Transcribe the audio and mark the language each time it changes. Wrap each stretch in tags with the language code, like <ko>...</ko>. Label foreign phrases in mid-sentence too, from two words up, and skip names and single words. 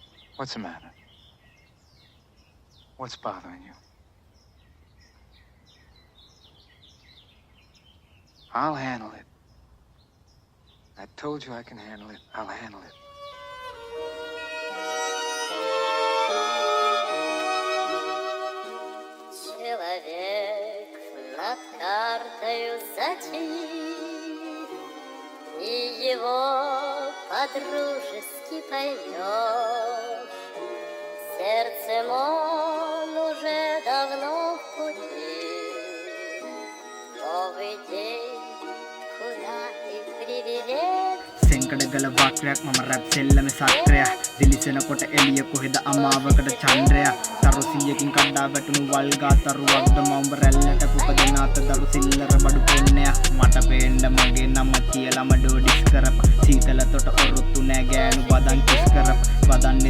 <en>What's the matter? What's bothering you? I'll handle it. I told you I can handle it. I'll handle it.</en> <ru>Человек над картою зачит, и его по-дружески поймешь. Сердцем он уже давно в пути, новый день, куда ты приведешь.</ru> <si>සෙන්කඩගල වක්‍රයක් මම රැප් සෙල්ලම සක්‍රයක් දිලිසෙනකොට එළිය කොහෙද අමාවකට චන්ද්‍රයක් තරු 100කින් කඩා වැටුණු වල්ගා තරුවක්ද මඹ රැල්ලට පුපදෙන අත දරු සිල්ලර බඩු පොන්නයක් මට පේන්න මගේ නම කියලා මඩෝ ඩිස් කරප සීතල තොට ඔරොත්තු නෑ ගෑනු බදන් කිස් කරප බදන්නෙත්</si>